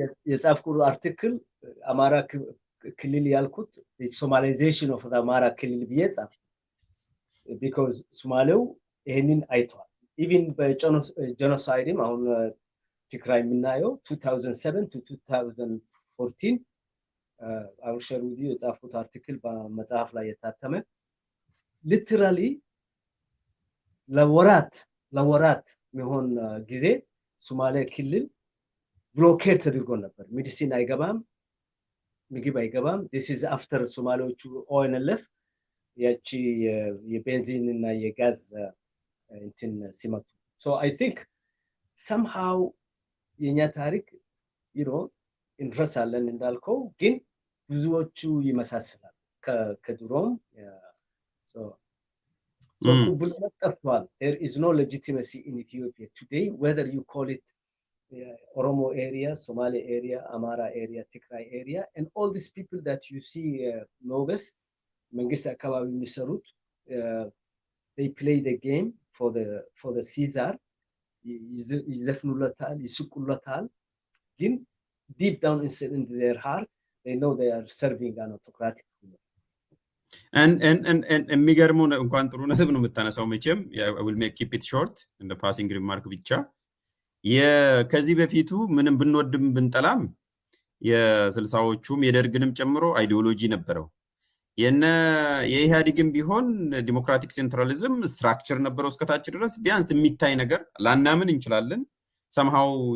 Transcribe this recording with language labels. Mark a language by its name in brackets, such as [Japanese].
[Amharic] የጻፍኩት አርቲክል አማራ ክልል ያልኩት ሶማላይዜሽን ኦፍ አማራ ክልል ብዬ ጻፍ [English] because [Amharic] ሶማሌው ይሄንን አይቷል። [English] even [Amharic] በጄኖሳይድም አሁን ትግራይ የምናየው 2007 to 2014 አውሸሩ የጻፍኩት አርቲክል በመጽሐፍ ላይ የታተመ ሊተራሊ ለወራት ለወራት የሚሆን ጊዜ ሶማሌ ክልል ብሎኬድ ተደርጎ ነበር። ሜዲሲን አይገባም፣ ምግብ አይገባም። [English] this is after [Amharic] ሶማሌዎቹ ONLF ያቺ የቤንዚን እና የጋዝ እንትን ሲመቱ [English] so I think somehow [Amharic] የኛ ታሪክ እንረሳለን እንዳልከው ግን ብዙዎቹ ይመሳሰላል ከድሮም so ቅቡልነት ጠፍቷል። [English] there is no legitimacy in Ethiopia today whether you call it Oromo area, Somali area, Amara area, Tigray area, and all these people that you see Mogus [Amharic] መንግስት አካባቢ የሚሰሩት [English] they play the game for the Caesar [Amharic] ይዘፍኑለታል ይስቁለታል ግን [English] deep down in their heart they know they are serving an autocratic ruler. [Amharic] and የሚገርመው እንኳን ጥሩ ነጥብ ነው የምታነሳው መቼም [English] I will keep it short in the passing remark [Amharic] ብቻ ከዚህ በፊቱ ምንም ብንወድም ብንጠላም የስልሳዎቹም የደርግንም ጨምሮ አይዲዮሎጂ ነበረው የኢህአዴግም ቢሆን ዲሞክራቲክ ሴንትራሊዝም ስትራክቸር ነበረው እስከታች ድረስ ቢያንስ የሚታይ ነገር ላናምን እንችላለን [English] somehow